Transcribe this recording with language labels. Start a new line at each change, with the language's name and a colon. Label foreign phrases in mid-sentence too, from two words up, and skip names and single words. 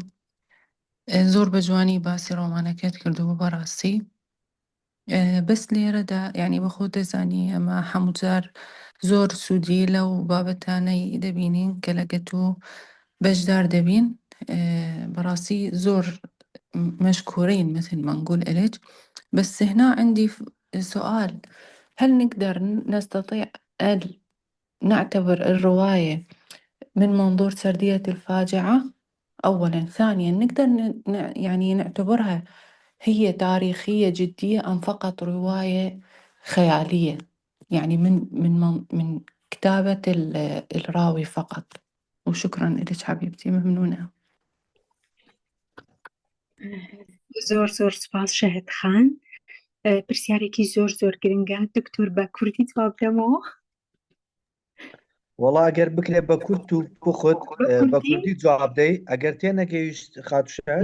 Central Kurdish: زۆر بە جوانی باسی ڕۆمانەکەت کردو بەڕاستی بەس لێرەدا یعنی بە خۆ دەزانی ئەمە هەموو جار زۆر سوودی لەو بابەتانەی دەبینین کە لەگەت و بەشدار دەبین بەڕاستی زۆر
Arabic: مشكورين مثل ما نقول إليك. بس هنا عندي سؤال، هل نقدر نستطيع أن نعتبر الرواية من منظور سردية الفاجعة أولا؟ ثانيا نقدر يعني نعتبرها هي تاريخية جدية أم فقط رواية خيالية يعني من كتابة الراوي فقط؟ وشكرا لك حبيبتي، ممنونة.
Central Kurdish: زۆر سپاس شاهد خان. پرسیارێکی زۆر گرنگە. دکتۆر بە کوردی جواب دەمەوە؟ وەڵا ئەگەر بکرێ بە کورد و بخۆت بە کوردی جواب دەی ئەگەر تێنەگەیشت خاتو شاهد